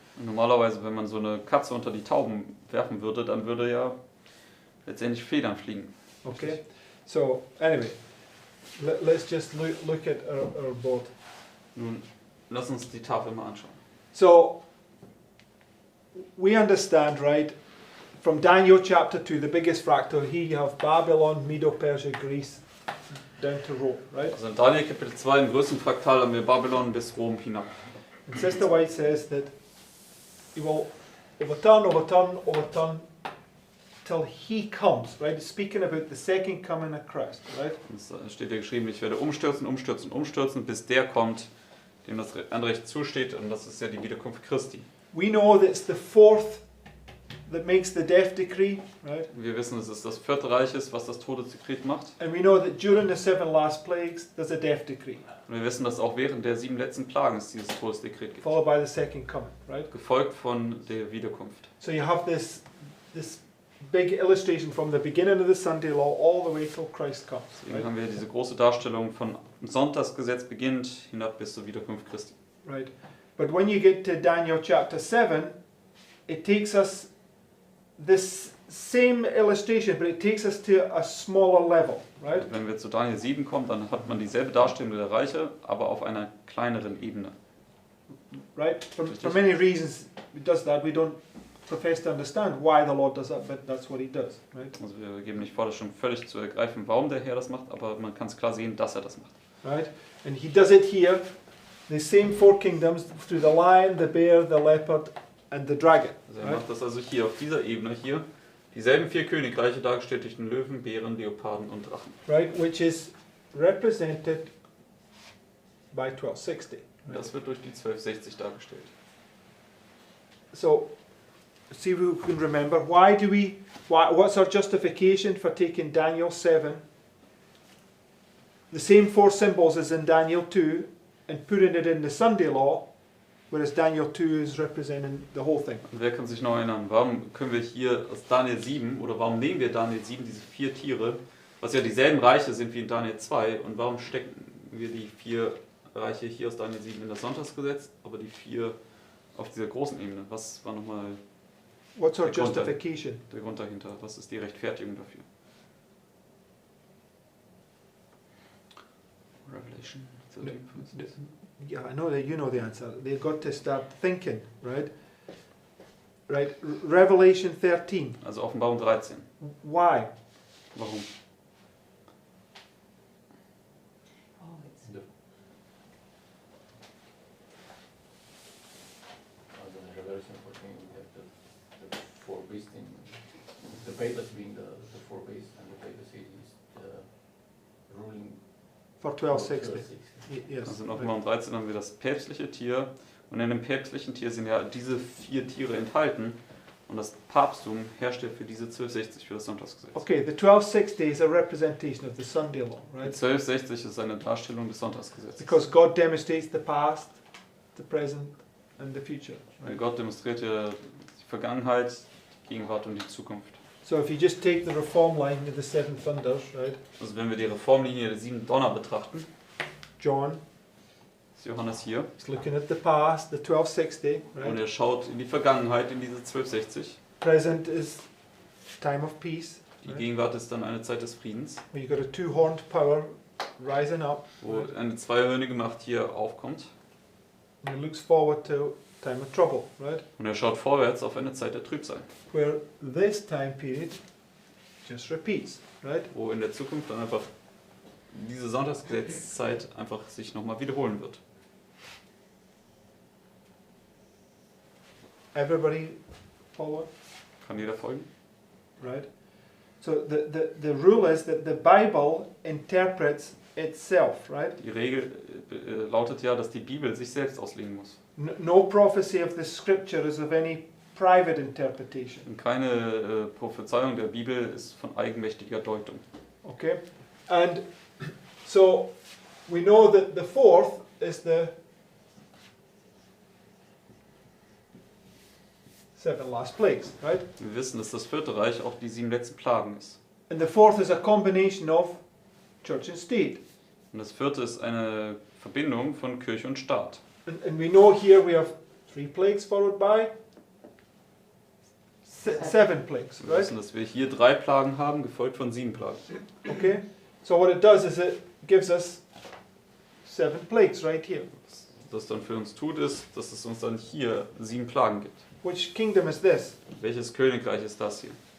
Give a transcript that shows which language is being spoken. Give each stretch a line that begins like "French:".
German: Und normalerweise, wenn man so eine Katze unter die Tauben werfen würde, dann würde ja letztendlich Federn fliegen.
English: Okay, so anyway, let's just look at our board.
German: Nun, lass uns die Tafel mal anschauen.
English: So we understand, right, from Daniel chapter 2, the biggest fractal, here you have Babylon, Medo-Persia, Greece, down to Rome, right?
German: Also in Daniel Kapitel 2, im größten Fraktal, haben wir Babylon bis Rom hinab.
English: And Sister White says that he will overturn till he comes, right? Speaking about the second coming of Christ, right?
German: Es steht ja geschrieben, ich werde umstürzen, bis der kommt, dem das Anrecht zusteht, und das ist ja die Wiederkunft Christi.
English: We know that it's the fourth that makes the death decree, right?
German: Wir wissen, dass es das vierte Reich ist, was das Todesdekret macht.
English: And we know that during the 7 last plagues, there's a death decree,
German: Und wir wissen, dass auch während der 7 letzten Plagen es dieses Todesdekret gibt.
English: followed by the second coming, right?
German: Gefolgt von der Wiederkunft.
English: So you have this big illustration from the beginning of the Sunday law all the way till Christ comes,
German: Deswegen
English: right?
German: haben wir diese große Darstellung von Sonntagsgesetz beginnt hinab bis zur Wiederkunft Christi.
English: Right. But when you get to Daniel chapter 7, it takes us this same illustration, but it takes us to a smaller level, right?
German: Wenn wir zu Daniel 7 kommen, dann hat man dieselbe Darstellung der Reiche, aber auf einer kleineren Ebene.
English: Right? For many reasons it does that. We don't profess to understand why the Lord does that, but that's what he does, right?
German: Also wir geben nicht vor, das schon völlig zu ergreifen, warum der Herr das macht, aber man kann es klar sehen, dass er das macht.
English: Right? And he does it here, the same four kingdoms, through the lion, the bear, the leopard, and the dragon.
German: Also er
English: Right?
German: macht das also hier auf dieser Ebene hier, dieselben 4 Königreiche dargestellt durch den Löwen, Bären, Leoparden und Drachen.
English: Right? Which is represented by 1260.
German: Und das wird durch die 1260 dargestellt.
English: So, see if we can remember, what's our justification for taking Daniel 7, the same 4 symbols as in Daniel 2, and putting it in the Sunday law, whereas Daniel 2 is representing the whole thing.
German: Und wer kann sich noch erinnern, warum können wir hier aus Daniel 7, oder warum nehmen wir Daniel 7, diese 4 Tiere, was ja dieselben Reiche sind wie in Daniel 2, und warum stecken wir die 4 Reiche hier aus Daniel 7 in das Sonntagsgesetz, aber die 4 auf dieser großen Ebene? Was war nochmal
English: What's our
German: Der Grund
English: justification?
German: der Grund dahinter? Was ist die Rechtfertigung dafür?
English: Revelation 13, for instance. Yeah, I know that you know the answer. They've got to start thinking, right? Right, Revelation 13.
German: Also Offenbarung 13.
English: Why?
German: Warum?
English: Also in Revelation 14 we have the 4 beasts in the Papacy being the 4 beasts, and the Papacy is the ruling For 1260. Yes.
German: Also in
English: right.
German: Offenbarung 13 haben wir das päpstliche Tier, und in dem päpstlichen Tier sind ja diese 4 Tiere enthalten, und das Papsttum herrscht ja für diese 1260, für das Sonntagsgesetz.
English: Okay, the 1260 is a representation of the Sunday law,
German: Die
English: right?
German: 1260 ist eine Darstellung des Sonntagsgesetzes.
English: Because God demonstrates the past, the present, and the future.
German: Weil
English: Right?
German: Gott demonstriert ja die Vergangenheit, die Gegenwart und die Zukunft.
English: So if you just take the reform line of the 7 thunders, right?
German: Also wenn wir die Reformlinie der 7 Donner betrachten,
English: John
German: ist Johannes hier,
English: is looking at the past, the 1260,
German: und
English: right?
German: er schaut in die Vergangenheit, in diese 1260.
English: Present is time of peace,
German: Die
English: right?
German: Gegenwart ist dann eine Zeit des Friedens,
English: Where you've got a 2-horned power rising up,
German: wo
English: right?
German: eine zweihörnige Macht hier aufkommt.
English: And he looks forward to time of trouble, right?
German: Und er schaut vorwärts auf eine Zeit der Trübsal,
English: Where this time period just repeats, right?
German: wo in der Zukunft dann einfach diese Sonntagsgesetzzeit einfach sich nochmal wiederholen wird.
English: Everybody follow?
German: Kann jeder folgen?
English: Right? So the rule is that the Bible interprets itself, right?
German: Die Regel lautet ja, dass die Bibel sich selbst auslegen muss.
English: No prophecy of the scripture is of any private interpretation.
German: Und keine Prophezeiung der Bibel ist von eigenmächtiger Deutung.
English: Okay? And so we know that the 4th is the 7 last plagues, right?
German: Wir wissen, dass das 4. Reich auch die 7 letzten Plagen ist.
English: And the 4th is a combination of church and state.
German: Und das 4. ist eine Verbindung von Kirche und Staat.
English: And we know here we have 3 plagues followed by 7 plagues,
German: Wir
English: right?
German: wissen, dass wir hier 3 Plagen haben, gefolgt von 7 Plagen.
English: Okay? So what it does is it gives us 7 plagues right here.
German: Was das dann für uns tut, ist, dass es uns dann hier 7 Plagen gibt.
English: Which kingdom is this?
German: Welches Königreich ist das hier?